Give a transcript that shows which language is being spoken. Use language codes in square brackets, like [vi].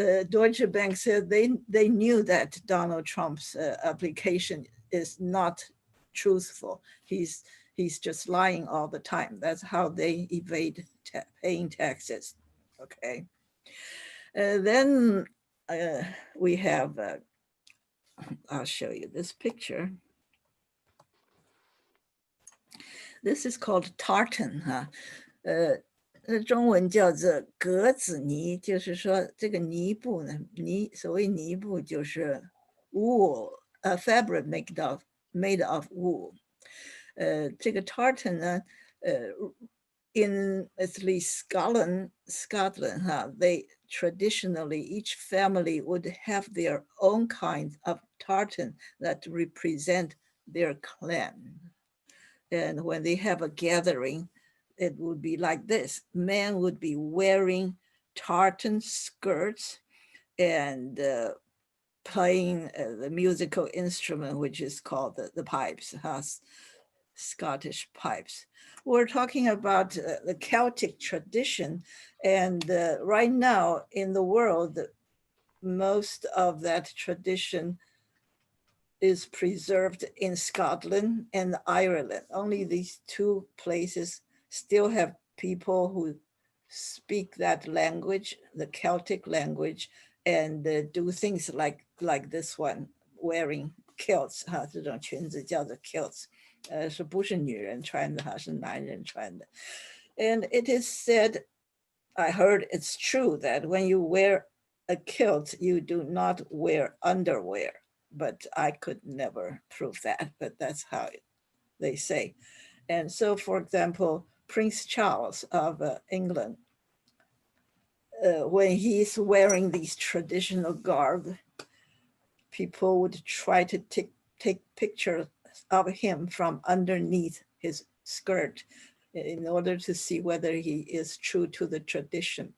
[en] Deutsche Bank said they knew that Donald Trump's application is not truthful. He's just lying all the time. That's how they evade paying taxes. Okay. Then we have, I'll show you this picture. This is called tartan [zh] 中文叫做格子呢，就是说这个呢布呢，所谓呢布就是 [en] wool, a fabric made of wool. [zh] 这个 tartan 呢 [en] in at least Scotland, they traditionally, each family would have their own kind of tartan that represent their clan. And when they have a gathering, it would be like this. Men would be wearing tartan skirts and playing the musical instrument, which is called the pipes, Scottish pipes. We're talking about the Celtic tradition, and right now in the world, most of that tradition is preserved in Scotland and Ireland. Only these two places still have people who speak that language, the Celtic language, and do things like this one, wearing kilts, [zh] 这种裙子叫做 [en] kilts. [zh] 是不是女人穿的，是男人穿的。 [en] And it is said, I heard it's true that when you wear a kilt, you do not wear underwear, but I could never prove that, but that's how they say. And so, for example, Prince Charles of England, when he's wearing these traditional garb, people would try to take pictures of him from underneath his skirt in order to see whether he is true to the tradition.